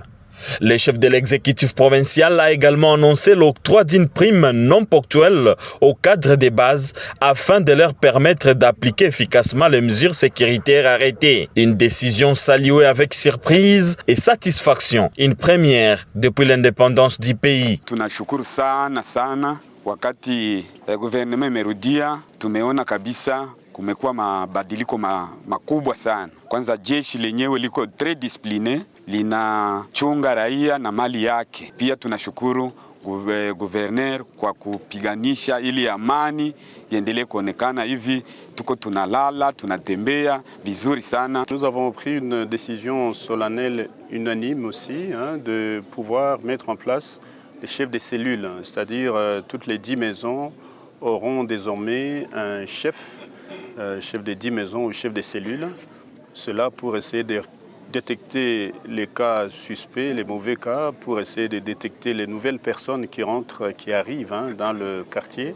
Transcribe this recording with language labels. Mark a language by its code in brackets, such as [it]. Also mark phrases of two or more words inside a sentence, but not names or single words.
[fr] Le chef de l'exécutif provincial a également annoncé l'octroi d'une prime non ponctuelle aux cadres des bases afin de leur permettre d'appliquer efficacement les mesures sécuritaires arrêtées. Une décision saluée avec surprise et satisfaction, une première depuis l'indépendance du pays. [sw] Tunashukuru sana wakati gouvernement imerudia, tumeona kabisa kumekuwa mabadiliko makubwa sana. Kwanza jeshi lenyewe liko [fr] très discipliné, [sw] linachunga raia na mali yake. Pia tunashukuru gouverneur kwa kupiganisha ili amani iendelee kuonekana hivi. Tuko tunalala, tunatembea vizuri sana. [fr] Nous avons pris une décision solennelle unanime aussi de pouvoir mettre en place les chefs des cellules, c'est-à-dire toutes les 10 maisons auront désormais un chef des 10 maisons ou chef des cellules. Cela pour essayer de détecter les cas suspects, les mauvais cas, pour essayer de détecter les nouvelles personnes qui rentrent, qui arrivent dans le quartier.